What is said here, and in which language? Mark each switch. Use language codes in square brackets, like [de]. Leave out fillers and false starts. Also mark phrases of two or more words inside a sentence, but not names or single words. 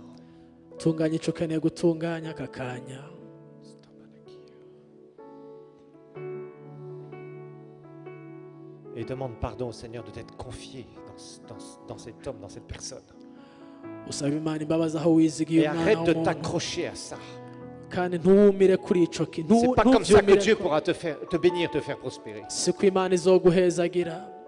[rn] tunganya ico ukeneye gutunganya aka kanya [fr] Et demande pardon au Seigneur de t'être confié dans cet homme, dans cette personne. [rn] usaba imana imbabazi aho wizigiye [fr] Et [rn] umwana [fr] arrête de [rn] w'umuntu [fr] t'accrocher à ça. [rn] kandi ntuwumire kuri ico [fr] C'est pas comme ça que Dieu [rn] ntuvyumire [fr] pourra te bénir, te faire prospérer. [rn] siko imana izoguhezagira